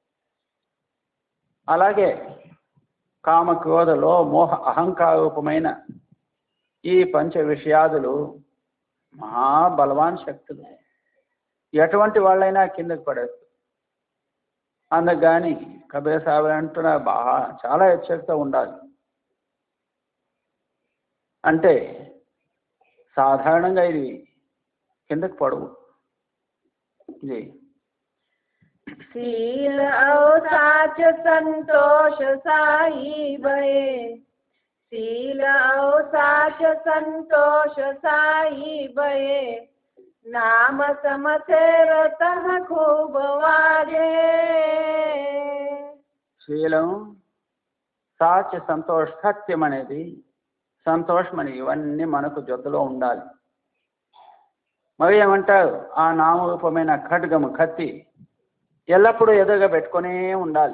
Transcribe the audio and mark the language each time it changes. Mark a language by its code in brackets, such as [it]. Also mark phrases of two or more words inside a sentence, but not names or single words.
[te] అలాగే కామ క్రోధలో మోహ అహంకార రూపమైన ఈ పంచ విషయాదులు మహాబలవాన్ శక్తులు, ఎటువంటి వాళ్ళైనా కిందకి పడేస్తారు. అందుకని కబీర్ సాహెబ్ అంటున్నా చాలా హెచ్చరికతో ఉండాలి. అంటే సాధారణంగా ఇది కిందకి పడవు. [hi] शील और साच संतोष साई भये, शील और साच संतोष साई बये नाम समसेर तह खूब वाजे [te] శీలం సాచి సంతోష సత్యం అనేది సంతోషం అని ఇవన్నీ మనకు జొత్తలో ఉండాలి. మరి ఏమంటారు, ఆ నామరూపమైన ఖడ్గము కత్తి ఎల్లప్పుడూ ఎదురుగా పెట్టుకునే ఉండాలి.